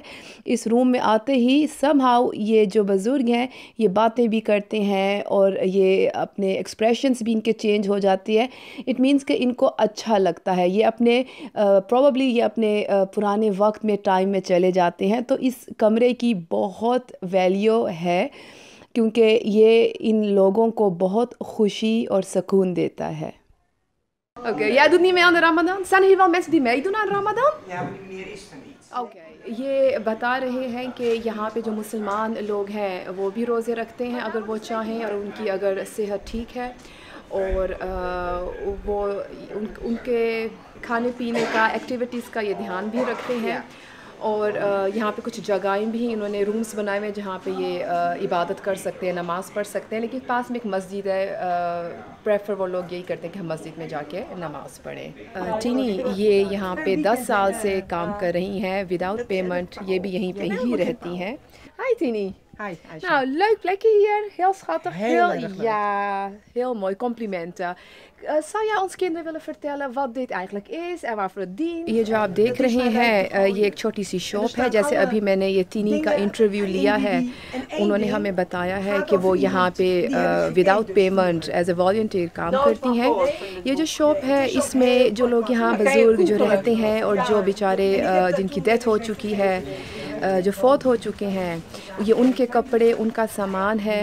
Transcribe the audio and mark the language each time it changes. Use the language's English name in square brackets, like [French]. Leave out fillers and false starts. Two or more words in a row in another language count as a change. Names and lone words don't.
[Hindi] इस रूम में आते ही समहाउ ये जो बुज़ुर्ग हैं ये बातें भी करते हैं और ये अपने एक्सप्रेशंस भी इनके चेंज हो जाती है। [English] it means [Hindi] कि इनको अच्छा लगता है, ये अपने अपने प्रोबेबली ये अपने पुराने वक्त में टाइम में चले जाते हैं, तो इस कमरे की बहुत वैल्यू है क्योंकि ये इन लोगों को बहुत खुशी और सुकून देता है। [Dutch] Oké, jij doet niet mee aan de Ramadan? Zijn er hier wel mensen die meedoen aan Ramadan? Ja, maar die meneer is er niet. [Hindi] ओके, ये बता रहे हैं कि यहाँ पे जो मुसलमान लोग हैं वो भी रोज़े रखते हैं अगर वो चाहें और उनकी अगर सेहत ठीक है और वो उनके खाने पीने का एक्टिविटीज़ का ये ध्यान भी रखते हैं। और यहाँ पे कुछ जगहें भी इन्होंने रूम्स बनाए हुए हैं जहाँ पे ये इबादत कर सकते हैं, नमाज़ पढ़ सकते हैं, लेकिन पास में एक मस्जिद है। प्रेफर वो लोग यही करते हैं कि हम मस्जिद में जाके नमाज़ पढ़ें। टीनी ये यहाँ पे 10 साल से काम कर रही हैं [English] without payment, [Hindi] ये भी यहीं पे ही रहती हैं। हाय टीनी। [Dutch] Hi, Nou, leuk plekje hier, heel schattig, Heel erg leuk. ja, heel mooi, complimenten. Zou jij ons kinderen willen vertellen wat dit eigenlijk is en waarvoor het dient? [Hindi] ये जो आप देख रहे हैं ये एक छोटी सी शॉप है। जैसे अभी मैंने ये टीनी का इंटरव्यू लिया है, उन्होंने हमें बताया है कि वो यहाँ पे [English] without payment as a volunteer [Hindi] काम करती हैं। ये जो शॉप है इसमें जो लोग यहाँ बुज़ुर्ग जो रहते हैं और जो बेचारे जिनकी डेथ हो चुकी है, जो फौत हो चुके हैं, ये उनके कपड़े, उनका सामान है।